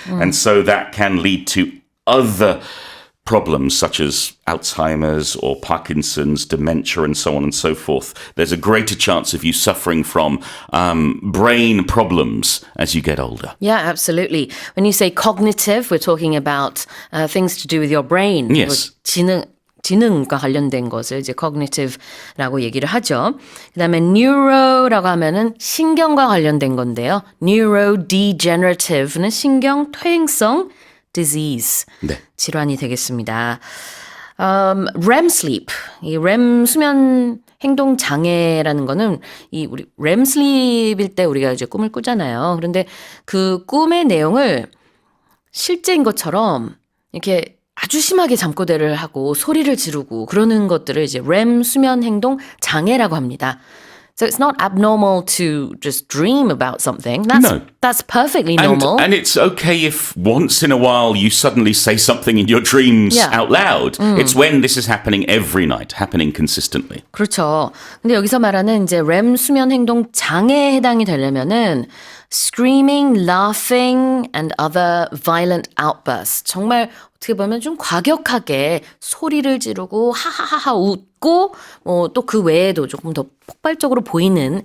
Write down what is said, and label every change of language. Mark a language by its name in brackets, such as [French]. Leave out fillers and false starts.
[English] And so that can lead to other problems such as Alzheimer's or Parkinson's, dementia, and so on and so forth. There's a greater chance of you suffering from brain problems as you get older. Yeah, absolutely. When you say cognitive, we're talking about things to do with your brain. Yes. [Korean] 지능과 관련된 것을 이제 cognitive라고 얘기를 하죠. 그다음에 neuro라고 하면은 신경과 관련된 건데요. neurodegenerative는 신경 퇴행성 disease 네. 질환이 되겠습니다. REM sleep, 이 REM 수면 행동 장애라는 거는 이 우리 REM sleep일 때 우리가 이제 꿈을 꾸잖아요. 그런데 그 꿈의 내용을 실제인 것처럼 이렇게 아주 심하게 잠꼬대를 하고 소리를 지르고 그러는 것들을 이제 REM 수면 행동 장애라고 합니다. [English] So it's not abnormal to just dream about something. That's perfectly normal. And it's okay if once in a while you suddenly say something in your dreams Yeah. out loud. It's when this is happening every night, happening consistently. [Korean] 그렇죠. 근데 여기서 말하는 이제 REM 수면 행동 장애에 해당이 되려면은 [English] screaming, laughing, and other violent outbursts. [Korean] 정말 어떻게 보면 좀 과격하게 소리를 지르고 하하하하 웃고 또 그 외에도 조금 더 폭발적으로 보이는